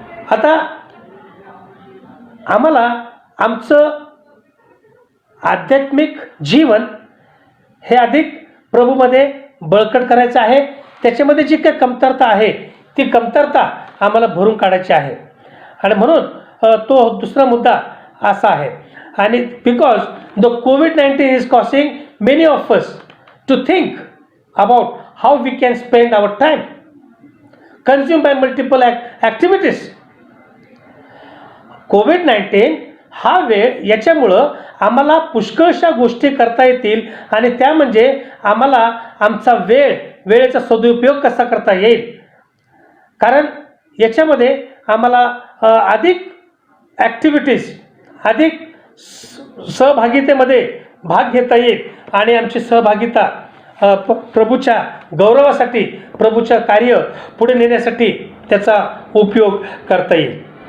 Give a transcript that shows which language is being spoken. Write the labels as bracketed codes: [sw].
[mr] आता आम्हाला आमचं आध्यात्मिक जीवन हे अधिक प्रभूमध्ये बळकट करायचं आहे. त्याच्यामध्ये जी काही कमतरता आहे ती कमतरता आम्हाला भरून काढायची आहे. आणि म्हणून तो दुसरा मुद्दा असा आहे. [en] आणि because the COVID-19 is causing many of us to think about how we can spend our time consumed by multiple activities. [mr] COVID-19 हा वेळ, याच्यामुळं आम्हाला पुष्कळशा गोष्टी करता येतील, आणि त्या म्हणजे आम्हाला आमचा वेळेचा सदुपयोग कसा करता येईल. कारण याच्यामध्ये आम्हाला अधिक ॲक्टिव्हिटीज, अधिक सहभागितेमध्ये भाग घेता येईल, आणि आमची सहभागिता प्रभूच्या गौरवासाठी, प्रभूच्या कार्य पुढे नेण्यासाठी त्याचा उपयोग करता येईल.